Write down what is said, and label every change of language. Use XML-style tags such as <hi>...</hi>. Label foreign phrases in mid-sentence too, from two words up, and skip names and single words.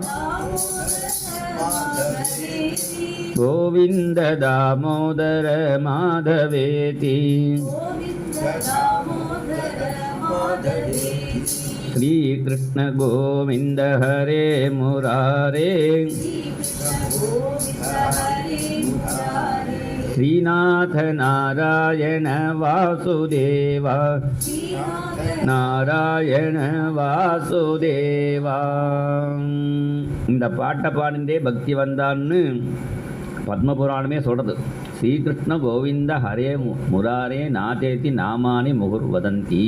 <sa>गोविन्द दामोदर माधवेति श्रीकृष्ण गोविन्द हरे मुरारे श्रीनाथ नारायण वासुदेव नारायण वासुदेव.</sa> <ta>இந்த பாட்டை பாடிண்டே பக்தி வந்தான்னு பத்மபுராணமே சொல்கிறது.</ta> <sa>श्रीकृष्ण गोविन्द हरे मुरारे नाथेति नामानि मुहुर्वदन्ति.</sa>